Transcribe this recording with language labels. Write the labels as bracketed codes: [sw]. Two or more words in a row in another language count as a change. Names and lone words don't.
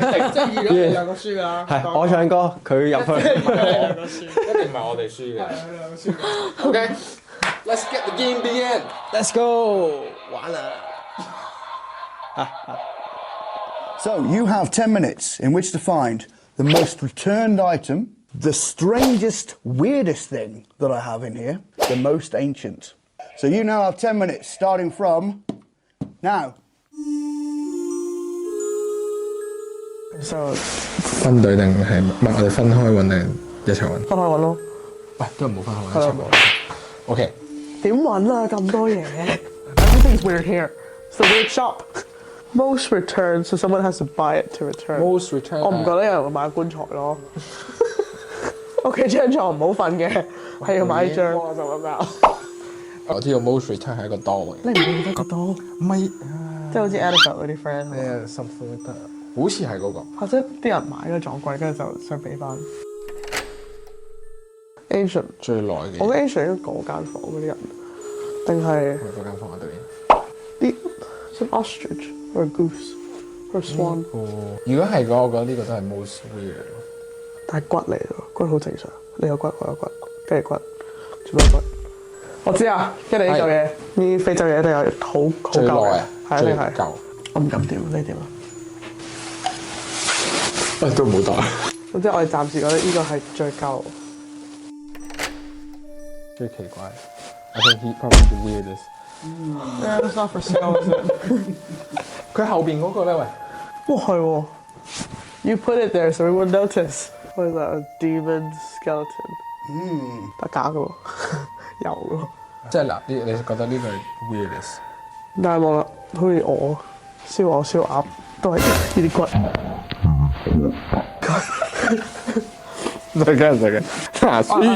[yue] 即係如果2個輸㗎啦。係我唱歌，佢入去。一定唔係我哋輸嘅。OK， [en] let's get the game begin。 Let's go， [yue] 玩啦。 [en] So you have 10 minutes in which to find the most returned item, the strangest, weirdest thing that I have in here, the most ancient. So you now have 10 minutes starting from now. So [yue] 分隊定係唔係？我哋分開揾定一齊揾？分開揾咯。喂，都唔好分開揾，一齊揾。OK。點揾啊？咁多嘢。 [en] Everything's weird here. It's the weird shop. Most return, so someone has to buy it to return. Most return。 [yue] 我唔覺得有人會買棺材咯。屋企張床唔好瞓嘅，係要買張。我就咁樣。我知道 [en] most return [yue] 係一個多位。你唔記得個多？唔係，即係好似 Edinburgh 嗰啲 friend。咩 [en] something like that？ [yue] 好似係嗰個。或者啲人買咗撞櫃，跟住就想俾翻。Ancient 最耐嘅。我覺得 Ancient 應該嗰間房嗰啲人，定係嗰間房嗰邊。啲 [en] some ostrich or a goose or a swan。 [yue] 如果係嘅，我覺得呢個都係 [en] most weird。 [yue] 但係骨嚟喎，骨好正常。你有骨，我有骨，跟住骨，全部骨。我知啊，因為呢嚿嘢，呢非洲嘢一定有好最耐舊嘅啊，係一定係。舊。我唔敢掂，你點啊？喂，都唔好打。咁即係我哋暫時覺得呢個係最舊。最奇怪 [en] ，I think he probably the weirdest。 Yeah, it's not for sale, is it? [yue] 佢後邊嗰個咧，喂，哇係喎 [en] ，You put it there so we wouldn't notice. What is that? A demon skeleton? [yue] 得假嘅喎，有嘅喎。即係嗱，你覺得呢個係 weirdest？但係望啦，好似我燒鵝、燒鴨都係呢啲骨。就嘅。嗱，輸咗